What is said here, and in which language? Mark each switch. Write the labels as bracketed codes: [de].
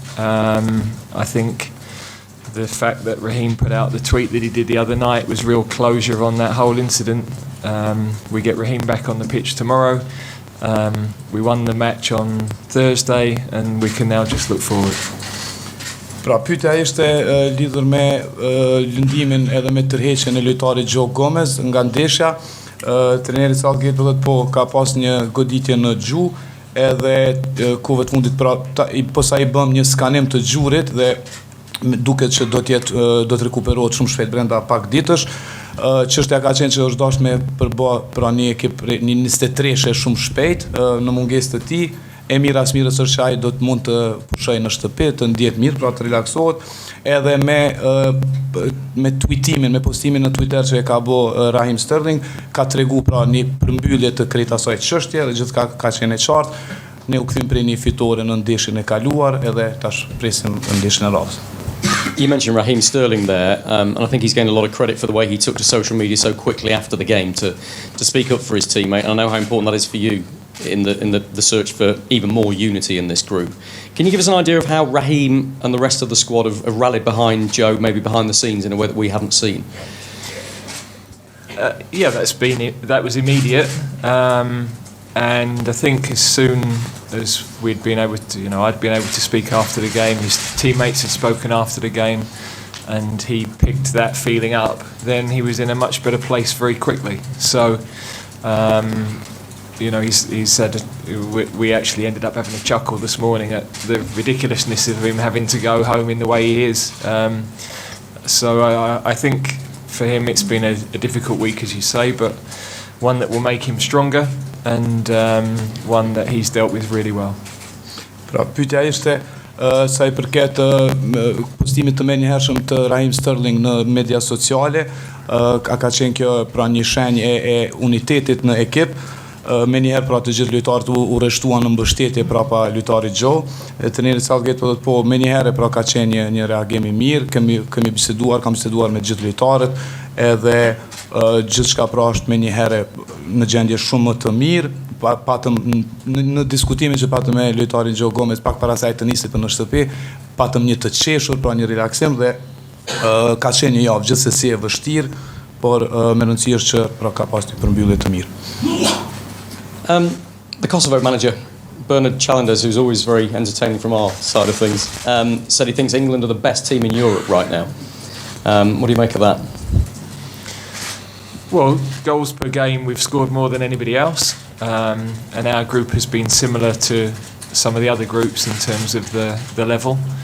[en] I think the fact that Raheem put out the tweet that he did the other night was real closure on that whole incident. We get Raheem back on the pitch tomorrow. We won the match on Thursday, and we can now just look forward. [sq] Pra, pyetja ishte lidhur me lëndimin edhe me tërheqjen e lojtarit Joe Gomez nga ndeshja. Treneri Southgate thotë po ka pas një goditje në gjuhë, edhe kohëve të fundit pra posa i bëm një skanim të gjurit dhe duket që do të rekuperohet shumë shpejt brenda pak ditësh. Çështja ka qenë që është dashur me përba pra një ekip një 23 shumë shpejt në mungesë të tij. Emir Asmirës është që ai do të mund të pushojë në shtëpi, të ndjet mirë, pra të relaksohet, edhe me tweetimin, me postimin në Twitter që e ka bë Raheem Sterling, ka tregu pra një përmbyllje të krejt asaj çështje dhe gjithçka ka qenë e qartë. Ne u kthym prej një fitore në ndeshjen e kaluar edhe tash presim ndeshjen e radhës. [en] You mentioned Raheem Sterling there, and I think he's gained a lot of credit for the way he took to social media so quickly after the game to speak up for his teammate. And I know how important that is for you in the search for even more unity in this group. Can you give us an idea of how Raheem and the rest of the squad have rallied behind Joe, maybe behind the scenes in a way that we haven't seen? Yeah, that was immediate, and I think as soon as we'd been able to, I'd been able to speak after the game, his teammates had spoken after the game, and he picked that feeling up, then he was in a much better place very quickly. So, he said we actually ended up having a chuckle this morning at the ridiculousness of him having to go home in the way he is. So I think for him it's been a difficult week, as you say, but one that will make him stronger and one that he's dealt with really well. [sq] Pra, pyetja ishte sa I përket postimit të menjëhershëm të Raheem Sterling në media sociale, ka qenë kjo pra një shenjë e unitetit në ekip. Menjëherë pra të gjithë lojtarët u rreshtuan në mbështetje prapa lojtarit Joe. Trajneri Southgate po thotë po menjëherë pra ka qenë një reagim I mirë, kam biseduar me gjithë lojtarët, edhe gjithçka pra është menjëherë në gjendje shumë më të mirë. Patëm në diskutimin që patëm me lojtarin Joe Gomez pak para saj të nisit për në shtëpi, patëm një të qeshur, pra një relaksim dhe ka qenë një javë gjithsesi e vështirë, por me rëndësi është që pra ka pas një përmbyllje të mirë. [en] The Kosovo manager, Bernard Challender's, who's always very entertaining from our side of things, said he thinks England are the best team in Europe right now. What do you make of that? Well, goals per game, we've scored more than anybody else, and our group has been similar to some of the other groups in terms of the level.